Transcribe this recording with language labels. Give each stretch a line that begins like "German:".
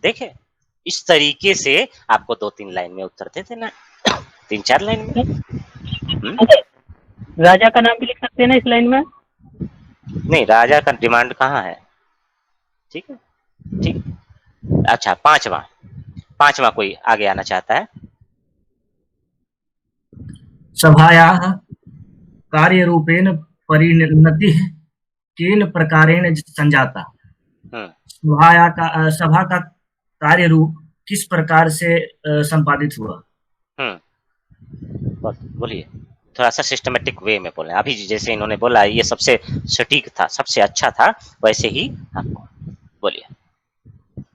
Hindi: देखे, इस तरीके से आपको 2-3 लाइन में उत्तर देते ना, 3-4 लाइन में। राजा का नाम भी लिख सकते हैं ना इस लाइन में? नहीं, राजा का डिमांड कहाँ है? ठीक है, ठीक। अच्छा, पांचवा कोई आगे आना चाहता है?
Sanskrit: सभायाः कार्यरूपेण परिणतिः केन प्रकारेण संजाता।
Hindi: सभा का कार्य रूप किस प्रकार से संपादित हुआ? बोलिए, थोड़ा सा सिस्टमेटिक वे में बोले। अभी जैसे इन्होंने बोला ये सबसे सटीक था, सबसे अच्छा था, वैसे ही आपको बोलिए।